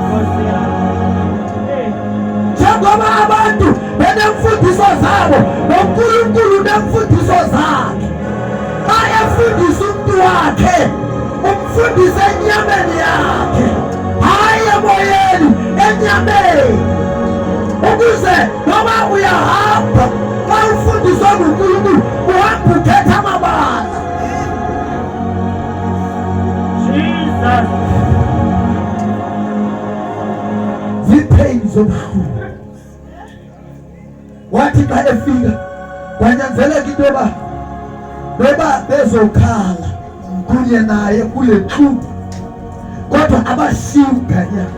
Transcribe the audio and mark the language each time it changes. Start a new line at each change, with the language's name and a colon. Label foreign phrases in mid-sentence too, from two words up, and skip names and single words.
Xhosa: Njengoba abantu benemfundiso zabo noNkulunkulu nemfundiso zakhe, xa efundisa umuntu wakhe umfundise enyameni yakhe, hayi emoyeni, enyameni, ukuze noma uyahamba xa ufundiswa nguNkulunkulu uhamba uthetha amabala. Jesus. Zipain zobuhlungu. Wathi xa efika kwanyanzeleka into yoba bezokhala kunye naye kule ntlungu, kodwa abashiya umganyana.